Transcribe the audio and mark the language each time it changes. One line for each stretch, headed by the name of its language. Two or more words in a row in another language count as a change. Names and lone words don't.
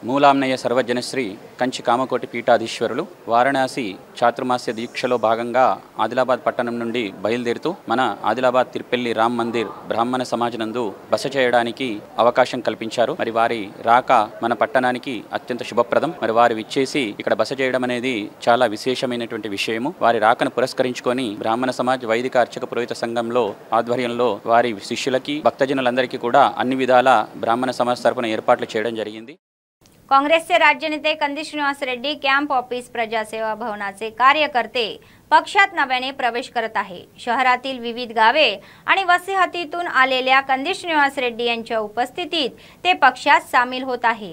Telugu: మూలాంనయ సర్వజనశ్రీ కంచి కామకోటి పీఠాధీశ్వరులు వారణాసి చాతుర్మాస్య దీక్షలో భాగంగా ఆదిలాబాద్ పట్టణం నుండి బయలుదేరుతూ మన ఆదిలాబాద్ తిరుపెల్లి రామ్ మందిర్ బ్రాహ్మణ సమాజనందు బస చేయడానికి అవకాశం కల్పించారు. మరి వారి రాక మన పట్టణానికి అత్యంత శుభప్రదం. మరి వారు విచ్చేసి ఇక్కడ బస చేయడం అనేది చాలా విశేషమైనటువంటి విషయము. వారి రాకను పురస్కరించుకొని బ్రాహ్మణ సమాజ్ వైదిక అర్చక పురోహిత సంఘంలో ఆధ్వర్యంలో వారి శిష్యులకి భక్తజనులందరికీ కూడా अన్ని విధాల
Marathi: ब्राह्मण समाज तर्फुन
Telugu: ఏర్పాట్లు చేయడం జరిగింది.
Marathi: काँग्रेसचे राज्य नेते कंदी श्रीनिवास रेड्डी कॅम्प ऑफिस प्रजासेवा भवनाचे कार्यकर्ते पक्षात नव्याने प्रवेश करत आहे. शहरातील विविध गावे आणि वसाहतीतून आलेल्या कंदी श्रीनिवास रेड्डी यांच्या उपस्थितीत ते पक्षात सामील होत आहे.